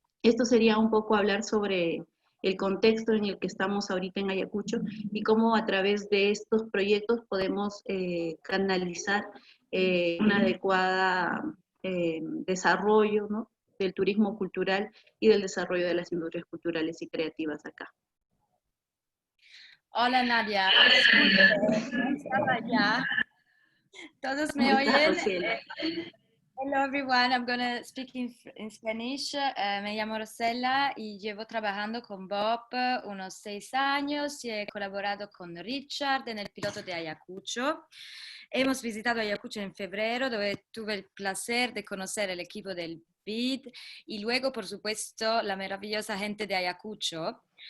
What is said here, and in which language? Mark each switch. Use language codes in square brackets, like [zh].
[es] Esto sería un poco hablar sobre el contexto en el que estamos ahorita en Ayacucho y cómo a través de estos proyectos podemos canalizar un adecuado desarrollo, ¿no? del turismo cultural y del desarrollo de las industrias culturales y creativas acá. Hola Nadia, disculpe, no estaba ya. ¿Todos me oyen? [en] Hello everyone, I'm going to speak in Spanish. [es] Me llamo Rosella y llevo trabajando con Bob unos 6 años y he colaborado con Richard en el piloto de Ayacucho. Hemos visitado Ayacucho en febrero, donde tuve el placer de conocer el equipo del BID y luego, por supuesto, la maravillosa gente de Ayacucho.